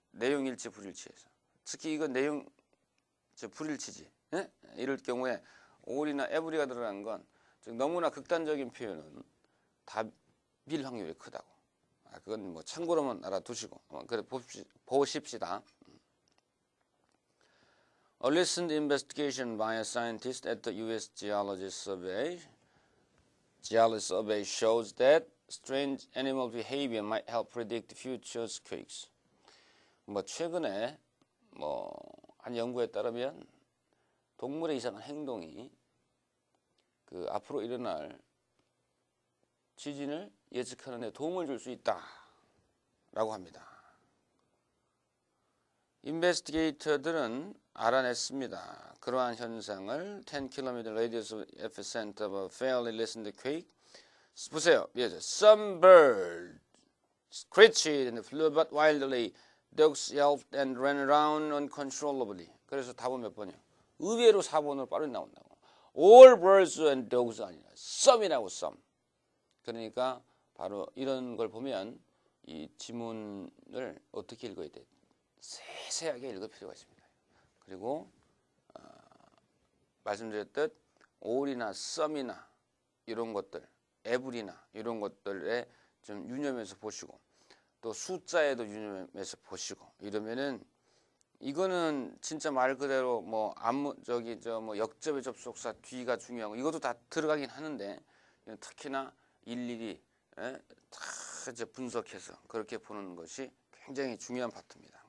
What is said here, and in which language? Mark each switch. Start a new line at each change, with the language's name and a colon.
Korean: 내용 일치, 불일치에서. 특히 이건 내용 불일치지. 예? 이럴 경우에 all이나 every가 들어간 건 즉 너무나 극단적인 표현은 답일 확률이 크다고. 그건 뭐 참고로만 알아두시고. 그래 보십시다.
English: A recent investigation by a scientist at the U.S. Geology Survey shows that strange animal behavior might help predict future quakes.
Korean: 뭐 최근에 한 연구에 따르면 동물의 이상한 행동이 그 앞으로 일어날 지진을 예측하는 데 도움을 줄 수 있다라고 합니다. 인베스티게이터들은 알아냈습니다. 그러한 현상을
English: 10km radius of epicenter of a fairly listened quake.
Korean: 보세요.
English: Some birds screeched and flew about wildly. Dogs yelped and ran around uncontrollably.
Korean: 그래서 답은 몇 번이요? 의외로 4번으로 빠르게 나온다고.
English: All birds and dogs
Korean: 아니라 some이라고 some. 그러니까 바로 이런 걸 보면 이 지문을 어떻게 읽어야 돼? 세세하게 읽을 필요가 있습니다. 그리고 말씀드렸듯 all이나 some이나 이런 것들, every나 이런 것들에 좀 유념해서 보시고 또 숫자에도 유념해서 보시고 이러면은 이거는 진짜 말 그대로 뭐 역접의 접속사 뒤가 중요하고 이것도 다 들어가긴 하는데 특히나 일일이 다 이제 분석해서 그렇게 보는 것이 굉장히 중요한 파트입니다.